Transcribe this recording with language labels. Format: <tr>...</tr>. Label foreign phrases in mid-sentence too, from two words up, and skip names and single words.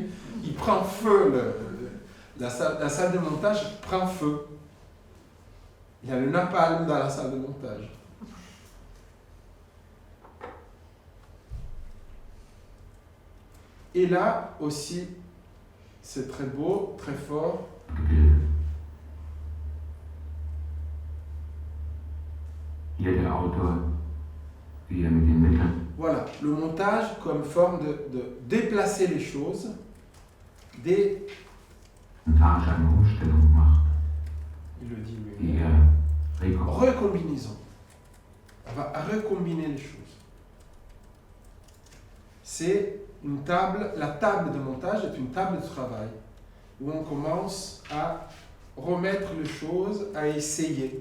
<fr>Il prend feu, la salle de montage prend feu. Il y a le napalm dans la salle de montage. Et là aussi, c'est très beau, très fort.</fr> <de>Jeder Autor, wie mit den Mitteln.</de> <fr>Voilà, le montage comme forme de déplacer les choses, des...</fr> <de>Montage eine Umstellung macht.</de> <fr>Il le dit lui.</fr> <de>Die</de> <fr>Recombinaison. On va recombiner les choses. C'est une table, la table de montage est une table de travail où on commence à remettre les choses, à essayer.</fr>